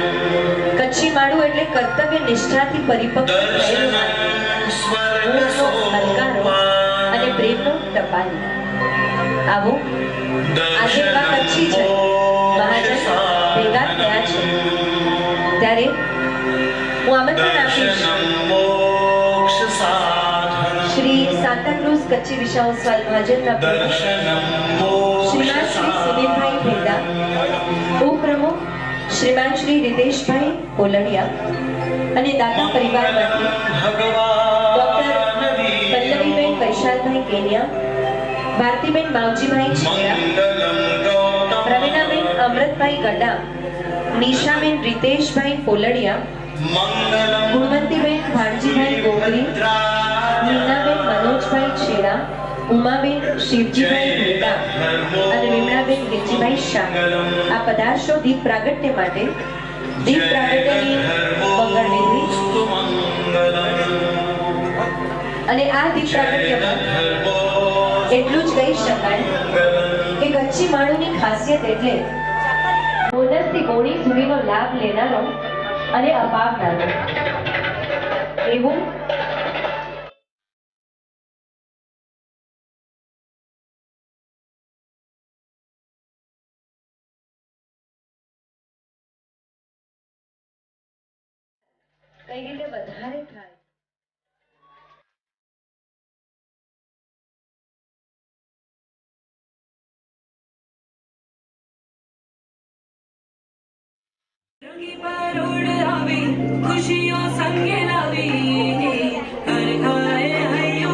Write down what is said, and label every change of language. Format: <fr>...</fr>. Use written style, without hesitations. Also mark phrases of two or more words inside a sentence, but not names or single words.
<gu>કચ્છી માળું એટલે કર્તવ્ય નિષ્ઠાથી પરિપક્વ થયેલું હલકારો અને પ્રેમનો ટપાલી। આવો આજે કચ્છી છે મહાજન ભેગા થયા છે ત્યારે હું આમંત્રણ આપીશ श्री सांताक्रूज कच्छी विशा ઓસવાલ મહાજનના પ્રમુખ શ્રીમાન શ્રી સુનીલભાઈ ભેદા, ઉપપ્રમુખ શ્રીમાન શ્રી રિતેશભાઈ પોલડિયા અને દાતા પરિવારમાંથી ડોક્ટર પલ્લવીબેન વૈશાલભાઈ કેનિયા, ભારતીબેન માવજીભાઈ છેડા, પ્રવીણાબેન અમૃતભાઈ ગડા, નિશાબેન रितेशभाई पोलड़िया, गुणवंतीबेन भाणजीभाई गोगरी, मीनाबेन मनोजभाई छेड़ा, उमाबेन शिवजीभाई भेड़ा અને વિમળાબેન ગિરજીભાઈ શાહ આ પદાર્થો દીપ પ્રાગટ્ય માટે દીપ પ્રાગટ્યની મંગળ વિધિ અને આ દીપ પ્રાગટ્યમાં એટલું જ કહી શકાય કે કચ્છી માણુની ખાસિયત એટલે બોનસથી બોણી સુધીનો લાભ લેનારો અને અપાવનારો એવું કઈ રીતે વધારે થાય</gu> <kfr>रंगी परोड़ आवे खुशियों संगे लावे हर खाए हयो</kfr>